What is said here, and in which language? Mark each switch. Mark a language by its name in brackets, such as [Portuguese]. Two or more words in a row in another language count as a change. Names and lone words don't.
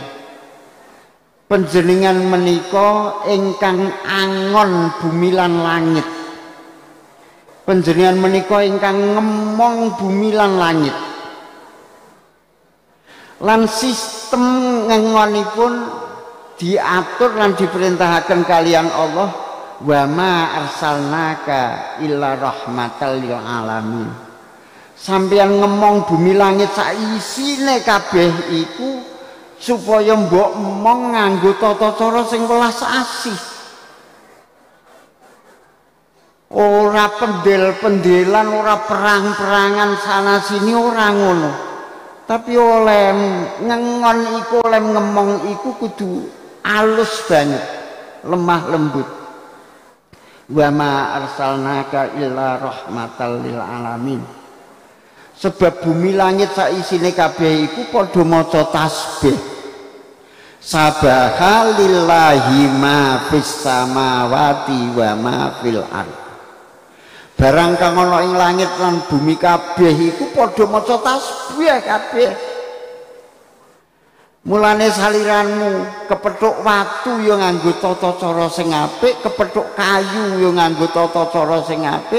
[Javanese] Panjenengan menika ingkang angon bumi lan langit. Panjenengan menika ingkang ngemong bumi lan langit. Lan sistem ngengonipun diatur lan diperintahaken kalian Allah, [Arabic] وما أرسلناك إلا رحمة للعالمين. [Javanese] Sampeyan ngemong bumi langit sak isine kabeh iku supaya mbok emong nganggo tata cara sing welas asih. Ora pendel-pendelan, ora perang-perangan [Indonesian] sana sini, [Javanese] ora ngono. Tapi oleh ngengon iku, oleh ngemong iku kudu alus banget, [Indonesian] lemah lembut. [Arabic] وما أرسلناك إلا رحمة للعالمين. [Javanese] Sebab bumi langit sak isine kabeh iku padha maca tasbih. [Arabic] سبح لله ما في السماوات وما في الأرض. [Javanese] Barang kang ana ing langit lan bumi kabeh iku padha maca tasbih kabeh. Mulane saliranmu kepethuk watu ya nganggo tata cara sing apik, kepethuk kayu ya nganggo tata cara sing apik.